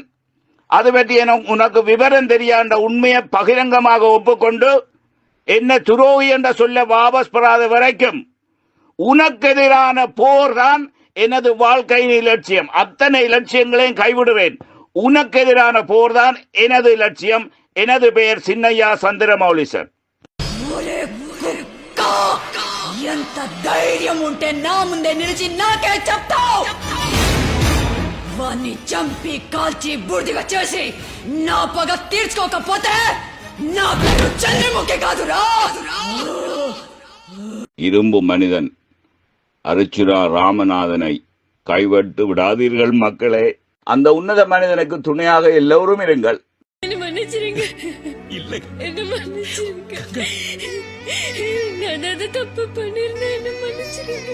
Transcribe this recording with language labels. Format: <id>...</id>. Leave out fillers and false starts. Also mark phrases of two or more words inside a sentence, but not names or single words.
<ta>அது பற்றி உனக்கு விவரம் தெரியாண்ட உண்மையை பகிரங்கமாக ஒப்புக்கொண்டு என்ன துரோகி என்ற சொல்ல வாபஸ் பெறாத வரைக்கும் உனக்கு எதிரான போர் தான் எனது வாழ்க்கையின் இலட்சியம். அத்தனை இலட்சியங்களையும் கைவிடுவேன். உனக்கு எதிரான போர் தான் எனது இலட்சியம். எனது பெயர் சின்னையா சந்திரமௌலி சார்.</ta> <te>ఎంత ధైర్యం ఉంటే నా ముందే నిలిచి నాకే చెప్తావు? వాణ్ణి చంపి కాల్చి బూడిదగా చేసి నా పగ తీర్చుకోకపోతే నా పేరు చంద్రముఖి కాదురా.</te> <ta>இரும்பு மனிதன் அர்ச்சுனா ராமநாதனை கைவிட்டு விடாதீர்கள் மக்களே. அந்த உன்னத மனிதனுக்கு துணையாக எல்லோரும் இருங்கள். நான் அதை தப்பு பண்ணிருந்தேன்.</ta>